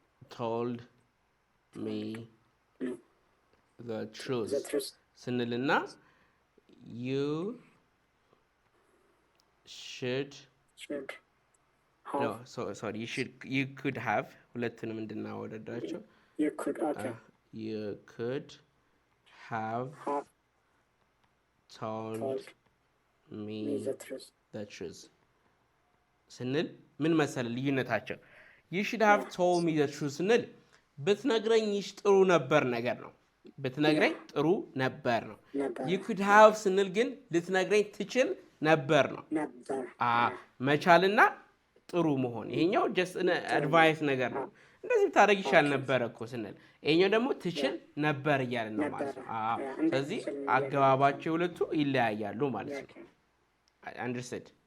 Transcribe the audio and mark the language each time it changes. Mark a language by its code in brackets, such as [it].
[en] told me the truth [am] ስንልና [en] you should no sorry you could have [am] ሁለቱንም እንድናወዳዳቸው [en] You could, okay. You could have told me the truth [am] ስንል ምን መሰለ ልዩነታቸው? [en] You should have told me the truth [am] ስንል ብትነግረኝ ጥሩ ነበር ነገር ነው። ብትነግረኝ ጥሩ ነበር ነው። [en] You could have [am] ስንል ግን ልትነግረኝ ትችል ነበር ነው። መቻልና ጥሩ መሆን ይሄኛው [en] just advice [am] ነገር ነው። እንደዚህ ብታደርግ ይሻል ነበር እኮ ስንል ይሄኛው ደግሞ ትችል ነበር እያልን ነው ማለት ነው። ስለዚህ አገባባቸው ሁለቱ ይለያያሉ ማለት ነው። [en] Understood?